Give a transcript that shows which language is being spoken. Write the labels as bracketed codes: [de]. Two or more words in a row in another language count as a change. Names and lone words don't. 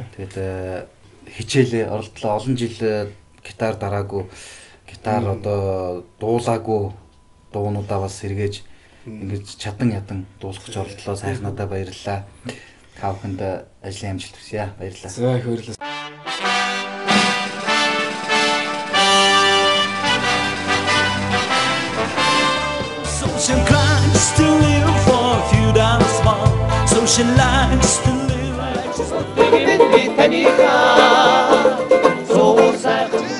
[mn] Тэгээд хичээлээ оролдлоо. Олон жил гитар дараагүй, гитар одоо дуулаагүй дуунуудаа бас сэргээж ингэж чадан ядан дуусгаж оролдлоо. Сайхнадаа баярлалаа. Та бүхэнд ажлын амжилт хүсье. Баярлалаа. За их баярлалаа. [en] Social climbs to live for a few dollars more. Social lives to live like just so sad.